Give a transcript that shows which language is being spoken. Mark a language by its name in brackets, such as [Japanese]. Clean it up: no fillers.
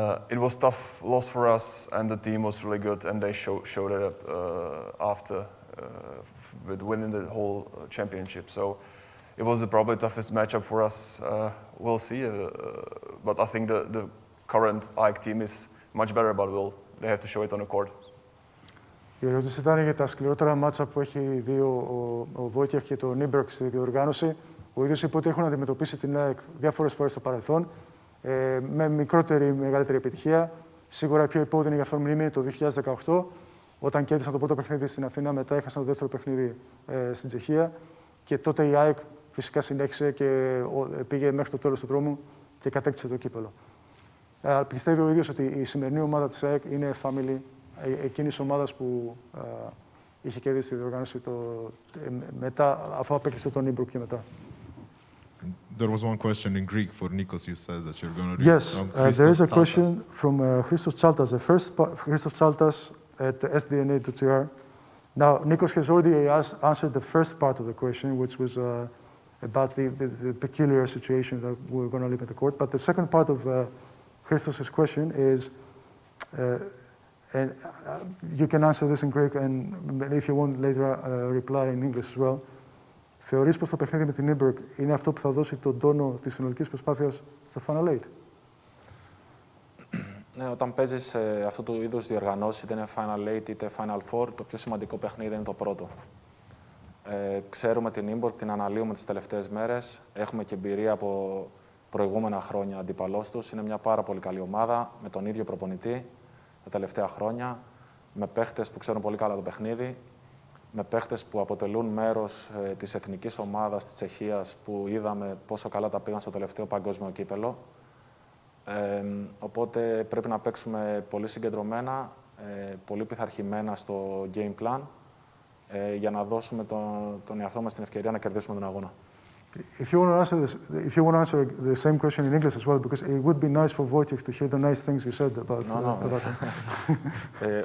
[English] It was tough loss for us, and the team was really good, and they showed it up after with winning the whole championship. So it was probably the toughest matchup for us. We'll see, but I think the current AEK team is much better, but they have to show it on the court. [Greek] Η ερώτηση ήταν για τα σκληρότερα μάτσα που έχει δει ο Βόιτεχ και το Nymburk στη διοργάνωση. Ο ίδιος είπε ότι έχουν αντιμετωπίσει την ΑΕΚ διάφορες φορές στο παρελθόν, με μικρότερη ή μεγαλύτερη επιτυχία. Σίγουρα η πιο επώδυνη για αυτόν μνήμη είναι το 2018, όταν κέρδισαν το πρώτο παιχνίδι στην Αθήνα, μετά έχασαν το δεύτερο παιχνίδι στην Τσεχία. Και τότε η ΑΕΚ φυσικά συνέχισε και πήγε μέχρι το τέλος του δρόμου και κατέκτησε το κύπελλο. Πιστεύει ο ίδιος ότι η σημερινή ομάδα της ΑΕΚ είναι family εκείνης ομάδας που είχε κερδίσει τη διοργάνωση μετά, αφού απέκλεισε τον Nymburk και μετά. [English] There was one question in Greek for Nikos. You said that you're going to read. Yes, there is a question from Christos Chaltas, the first Christos Chaltas at sdna.gr. Now, Nikos has already answered the first part of the question, which was about the peculiar situation that we're going to live in the court. But the second part of Christos' question is, and you can answer this in Greek, and if you want later reply in English as well. [Greek] Θεωρείς πως το παιχνίδι με την Nymburk είναι αυτό που θα δώσει τον τόνο της συνολικής προσπάθειας στο Final 8? Ναι, όταν παίζεις αυτού του είδους διοργανώσεις, είτε είναι Final 8 είτε Final 4, το πιο σημαντικό παιχνίδι είναι το πρώτο. Ξέρουμε την Nymburk, την αναλύουμε τις τελευταίες μέρες. Έχουμε και εμπειρία από προηγούμενα χρόνια αντίπαλός τους. Είναι μια πάρα πολύ καλή ομάδα, με τον ίδιο προπονητή τα τελευταία χρόνια, με παίχτες που ξέρουν πολύ καλά το παιχνίδι, με παίχτες που αποτελούν μέρος της εθνικής ομάδας της Τσεχίας, που είδαμε πόσο καλά τα πήγαν στο τελευταίο παγκόσμιο κύπελλο. Οπότε πρέπει να παίξουμε πολύ συγκεντρωμένα, πολύ πειθαρχημένα στο game plan, για να δώσουμε τον εαυτό μας την ευκαιρία να κερδίσουμε τον αγώνα. [English] If you want to answer the same question in English as well, because it would be nice for Wojtek to hear the nice things you said about him.